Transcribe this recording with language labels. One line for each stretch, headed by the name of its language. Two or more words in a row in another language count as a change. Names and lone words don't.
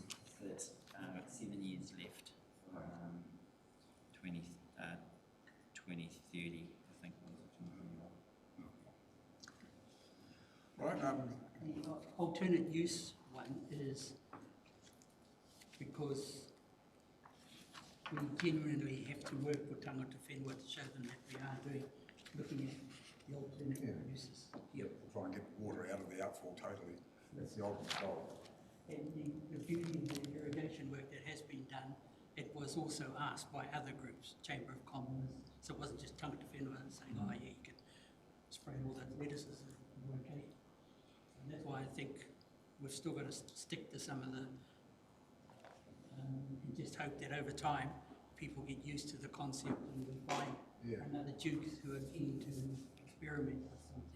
English: So it's 7 years left. 2030, I think. Right. The alternate use one is because we genuinely have to work with
Māori: tangata whenua
English: to show them that we are looking at the alternate uses. Yep. Try and get water out of the outfall totally. That's the ultimate goal. And the beauty of the irrigation work that has been done, it was also asked by other groups, Chamber of Commerce, so it wasn't just
Māori: tangata whenua
English: saying, oh yeah, you can spray all those lettuces and you're okay. And that's why I think we've still got to stick to some of the, and just hope that over time people get used to the concept and we find another dukes who are keen to experiment with something.